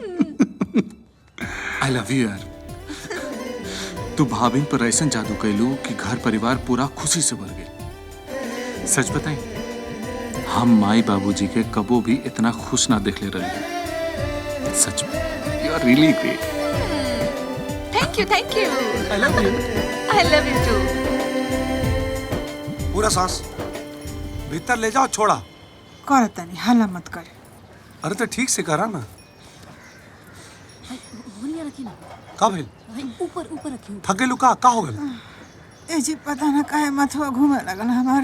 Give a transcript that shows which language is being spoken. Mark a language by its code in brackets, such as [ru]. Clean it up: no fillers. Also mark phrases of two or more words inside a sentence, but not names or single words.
[en] I love you yaar. [bho] तू भाभिन पर ऐसा जादू कैलू कि घर परिवार पूरा खुशी से भर गए। सच बताई, हम माई बाबूजी के कबो भी इतना खुश ना देख ले रहे। सच में [en] you are really great. thank you I love you. I love you too. [bho] पूरा सांस भीतर ले जाओ, छोड़ा। कर तनी हल्ला मत करे। अरे तो ठीक से करा ना। का भइल? ऊपर ऊपर रखी। थक गेलू का हो गल? ए जी पता ना काहे माथवा घूमे लगल हमार।